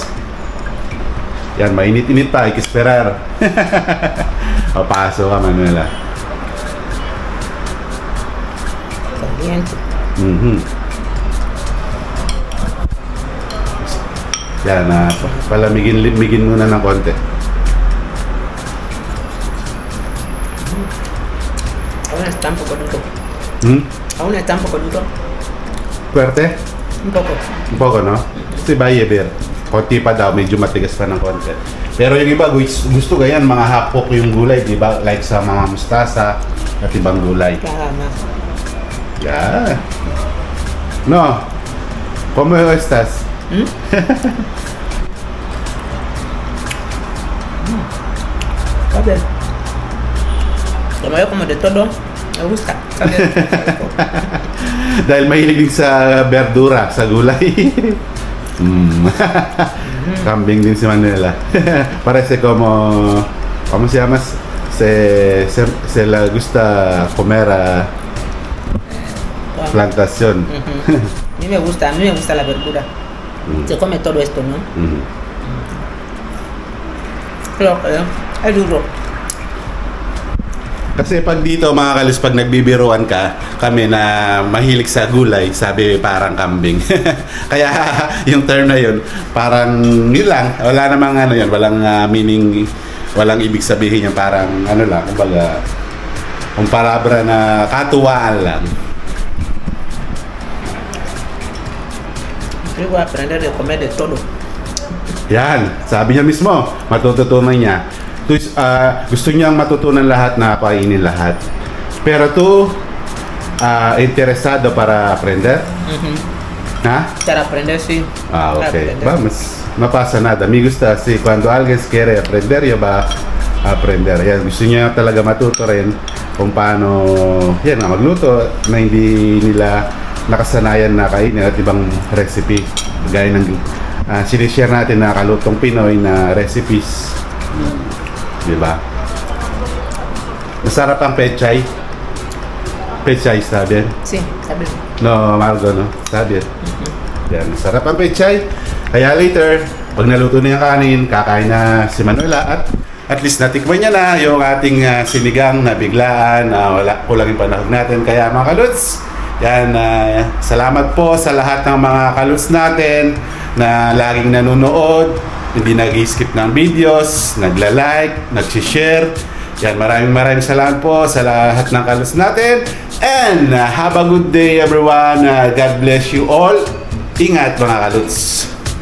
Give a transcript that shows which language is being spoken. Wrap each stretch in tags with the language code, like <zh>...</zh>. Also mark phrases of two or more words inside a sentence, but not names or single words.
<tl>Yan, mainit-init pa, ikisperar. Papaso ka, Manuela. Yan, palamigin muna ng konti.</tl> <es>Aún está un poco duro. Aún está un poco duro. Fuerte? Un poco. Un poco, no?</es> <tl>Kasi Bayer, konti pa daw, medyo matigas pa ng konti. Pero yung iba, gusto ganyan, mga hapok yung gulay, di ba? Like sa mga mustasa at ibang gulay. Tama.</tl> <en>Yeah. No.</en> <es>¿Cómo estás? Está bien. Como yo como de todo, me gusta. Está bien.</es> <tl>Dahil mahilig din sa verdura, sa gulay. Kambing din si Manuela.</tl> <es>Parece como... ¿Cómo se llama? Se le gusta comer plantación. A mí me gusta la verdura. Se come todo esto, ¿no? Pero es duro.</es> <tl>Kasi pag dito, mga kalis, pag nagbibiruan ka, kami na mahilig sa gulay, sabi parang kambing. Kaya yung term na yun, parang yun lang. Wala namang ano yan, walang meaning, walang ibig sabihin yan, parang ano lang, kumbaga, kung palabra na katuwaan lang.</tl> <es>Yo voy a aprender de comer de todo.</es> <tl>Yan, sabi niya mismo, matututunan niya. Gusto niyang matutunan lahat na kainin lahat.</tl> <es>Pero tú, interesado para aprender? ¿Ah? Para aprender, sí. Para Okay. aprender. Vamos, no pasa nada. Me gusta así, cuando alguien quiere aprender, ya va a aprender.</es> <tl>Yan, gusto niya talaga matuto rin kung paano, yan, magluto na hindi nila nakasanayan na kainin at ibang recipe. Gaya ng sinishare natin na kalutong Pinoy na recipes. Diba? Masarap ang pechay. Pechay,</tl> <es>está bien? Sí, está bien. No, Margo, no? Está bien.</es> <tl>Yan, masarap ang pechay. Kaya later, pag naluto na yung kanin, kakain na si Manuela</tl> <en>at least</en> <tl>natikman niya na yung ating sinigang na biglaan na kulang yung panahon natin. Kaya mga kaluts, yan, salamat po sa lahat ng mga kaluts natin na laging nanonood, hindi nag-skip ng videos, nagla-like, nag-share. Yan, maraming salamat po sa lahat ng kaluts natin.</tl> <en>And have a good day everyone. God bless you all.</en> <tl>Ingat mga kaluts.</tl>